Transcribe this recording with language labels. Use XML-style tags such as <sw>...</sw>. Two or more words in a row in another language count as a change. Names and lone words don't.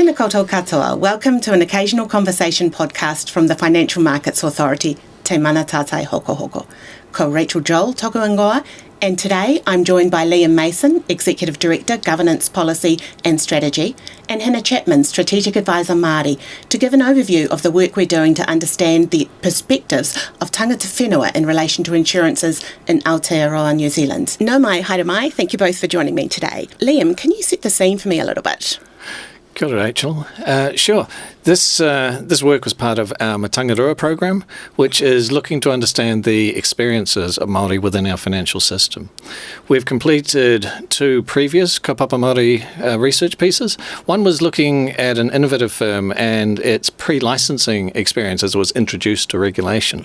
<mi>Tēnā koutou katoa.</mi> <en>Welcome to an occasional conversation podcast from the Financial Markets Authority, Te Mana Tātai Hoko Hoko.</en> <mi>Ko Rachel Joel, toku ingoa,</mi> <en>and today I'm joined by Liam Mason, Executive Director, Governance, Policy and Strategy, and Hannah Chapman, Strategic Advisor Māori, to give an overview of the work we're doing to understand the perspectives of</en> <mi>tangata whenua</mi> <en>in relation to insurances in Aotearoa, New Zealand.</en> <mi>Nau mai, haere mai,</mi> <en>thank you both for joining me today. Liam, can you set the scene for me a little bit?</en> <mi>Kia ora,</mi> <en>Rachel. Sure. This work was part of our Matangirua program, which is looking to understand the experiences of Māori within our financial system. We've completed two previous</en> <mi>kaupapa Māori</mi> <en>research pieces. One was looking at an innovative firm and its pre-licensing experience as it was introduced to regulation.</en>